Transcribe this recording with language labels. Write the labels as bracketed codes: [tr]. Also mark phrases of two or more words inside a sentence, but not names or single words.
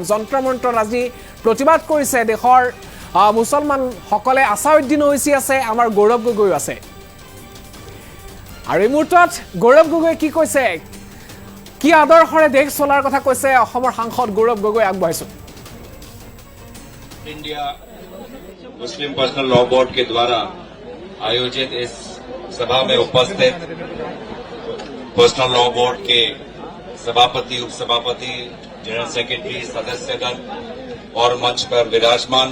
[as] যন্ত্ৰ মন্ত্ৰত আজি প্ৰতিবাদ কৰিছে দেশৰ মুছলমান সকলে। আছাউদ্দিন ঐচি আছে, আমাৰ গৌৰৱ গগৈ আছে আৰু এই মুহূৰ্তত গৌৰৱ গগৈ কি কৈছে, কি আদৰ্শৰে দেশ চলাৰ কথা কৈছে অসমৰ সাংসদ গৌৰৱ গগৈ। আগবাঢ়িছো। [hi] इंडिया मुस्लिम पर्सनल लॉ बोर्ड के द्वारा आयोजित इस सभा में उपस्थित पर्सनल लॉ बोर्ड के सभापति, उपसभापति, [en] general secretary, [hi] सदस्यगण और मंच पर विराजमान